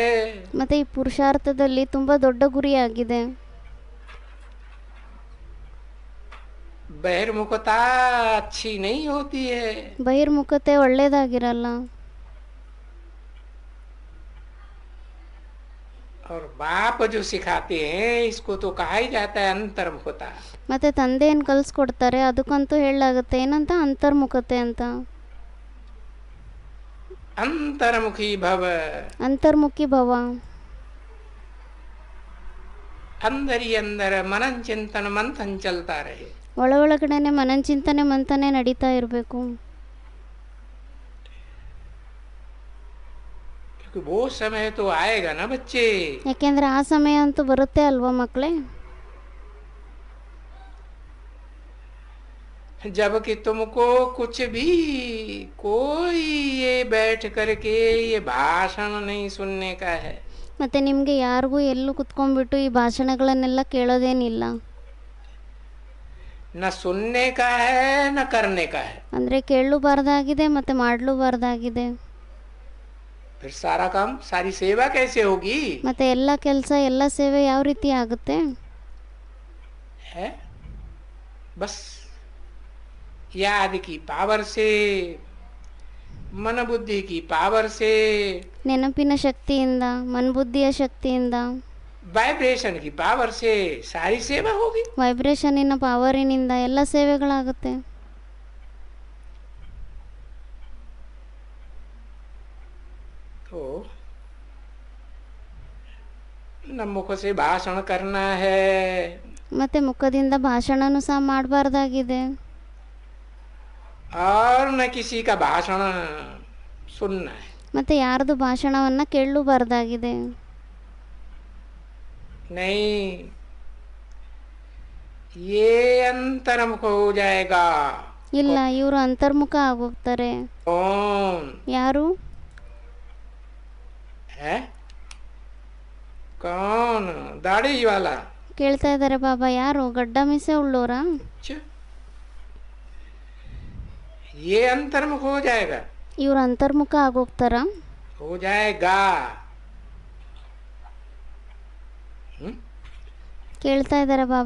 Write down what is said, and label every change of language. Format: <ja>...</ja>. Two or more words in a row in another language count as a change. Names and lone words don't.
<kn>ಮತ್ತು ಈ ಪುರುಷಾರ್ಥದಲ್ಲಿ ತುಂಬ ದೊಡ್ಡ ಗುರಿಯಾಗಿದೆ.</kn> <hi>बहिर्मुखता अच्छी नहीं होती है।</hi> <kn>ಬಹಿರ್ಮುಖತೆ ಒಳ್ಳೇದಾಗಿರಲ್ಲ.</kn> <hi>और बाप जो सिखाते हैं इसको तो कहा ही जाता है अंतर्मुखता।</hi> <kn>ಮತ್ತು ತಂದೆ ಏನು ಕಲಿಸ್ಕೊಡ್ತಾರೆ ಅದಕ್ಕಂತೂ ಹೇಳಲಾಗುತ್ತೆ ಏನಂತ? ಅಂತರ್ಮುಖತೆ ಅಂತ.</kn> <hi>अंतर्मुखी भव,</hi> <kn>ಅಂತರ್ಮುಖಿ ಭವ.</kn> <hi>अंदर ही अंदर मनन चिंतन मंथन चलता रहे।</hi> <kn>ಒಳಗಡೆನೆ ಮನನ ಚಿಂತನೆ ಮಂಥನೆ ನಡೀತಾ ಇರಬೇಕು.</kn> <hi>क्योंकि वो समय तो आएगा ना बच्चे।</hi> <kn>ಯಾಕೆಂದರೆ ಆ ಸಮಯ ಅಂತೂ ಬರುತ್ತೆ ಅಲ್ವಾ ಮಕ್ಕಳೇ?</kn> <hi>जबकि तुमको कुछ भी कोई ये बैठ करके ये भाषण नहीं सुनने का है।</hi> <kn>ಮತ್ತು ನಿಮಗೆ ಯಾರಿಗೂ ಎಲ್ಲೂ ಕುತ್ಕೊಂಡ್ಬಿಟ್ಟು ಈ ಭಾಷಣಗಳನ್ನೆಲ್ಲ ಕೇಳೋದೇನಿಲ್ಲ.</kn> <hi>न सुनने का है न करने का है।</hi> <kn>ಅಂದರೆ ಕೇಳಲೂಬಾರ್ದಾಗಿದೆ ಮತ್ತು ಮಾಡಲೂಬಾರ್ದಾಗಿದೆ.</kn> <hi>फिर सारा काम सारी सेवा कैसे होगी?</hi> <kn>ಮತ್ತು ಎಲ್ಲ ಕೆಲಸ ಎಲ್ಲ ಸೇವೆ ಯಾವ ರೀತಿ ಆಗುತ್ತೆ?</kn> <hi>है बस याद की पावर से, मन बुद्धि की पावर से,</hi> <kn>ನೆನಪಿನ ಶಕ್ತಿಯಿಂದ, ಮನಬುದ್ಧಿಯ ಶಕ್ತಿಯಿಂದ,</kn> <hi>वाइब्रेशन की पावर से सारी सेवा होगी।</hi> <kn>ವೈಬ್ರೇಷನಿನ ಪವರಿನಿಂದ ಎಲ್ಲ ಸೇವೆಗಳಾಗುತ್ತೆ.</kn> <hi>तो न मुख से भाषण करना है</hi> <kn>ಮತ್ತು ಮುಖದಿಂದ ಭಾಷಣನೂ ಸಹ ಮಾಡಬಾರ್ದಾಗಿದೆ.</kn> <hi>और न किसी का भाषण सुनना है।</hi> <kn>ಮತ್ತು ಯಾರ್ದು ಭಾಷಣವನ್ನು ಕೇಳಲೂಬಾರ್ದಾಗಿದೆ.</kn> <hi>नहीं, ये अंतर्मुख हो जाएगा।</hi> <kn>ಇಲ್ಲ, ಇವರು ಅಂತರ್ಮುಖ ಆಗೋಗ್ತಾರೆ.</kn> <hi>कौन</hi> <kn>ಯಾರು?</kn> <hi>है? कौन? दाढ़ी वाला?</hi> <kn>ಕೇಳ್ತಾ ಇದ್ದಾರೆ ಬಾಬಾ. ಯಾರು? ಗಡ್ಡ ಮೀಸೆ ಉಳ್ಳೋರಾ?</kn> <hi>अच्छा, ये अंतर्मुख हो जाएगा।</hi> <kn>ಇವ್ರು ಅಂತರ್ಮುಖ ಆಗೋಗ್ತಾರಾ?</kn> <hi>हो जाएगा।</hi> <kn>ಕೇಳ್ತಾ ಇದ್ದಾರೆ ಬಾಬಾ.</kn>